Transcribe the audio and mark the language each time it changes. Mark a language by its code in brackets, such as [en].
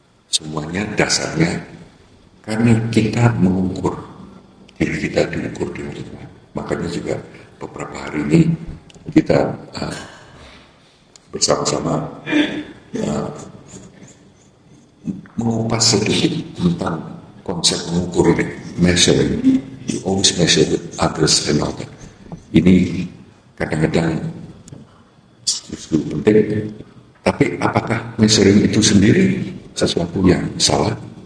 [id] Semuanya dasarnya karena kita mengukur diri kita, diukur di mulutnya. Makanya juga beberapa hari ini kita bersama-sama mengupas sedikit tentang konsep mengukur ini, measuring. [en] You always measure with others and all that. [id] Ini kadang-kadang justru penting. Tapi apakah measuring itu sendiri sesuatu yang salah?